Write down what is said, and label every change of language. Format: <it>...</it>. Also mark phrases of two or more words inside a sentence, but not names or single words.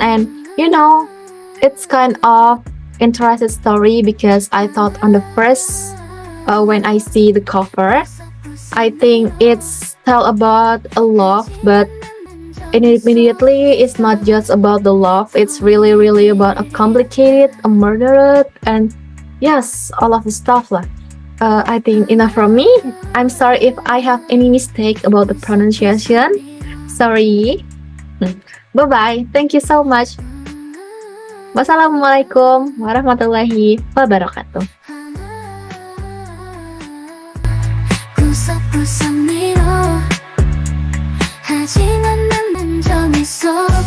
<en>And it's kind of interesting story because I thought on the first when I see the cover, I think it's tell about a love, but immediately it's not just about the love. It's really, really about a complicated, a murderer, and Yes, all of the stuff lah. I think enough from me. I'm sorry if I have any mistake about the pronunciation. Sorry. Bye bye. Thank you so much.</en> <ar>والسلام عليكم ورحمة الله وبركاته.</ar> <ko>구석구석 미뤄 하지만 난 난 정했어</ko>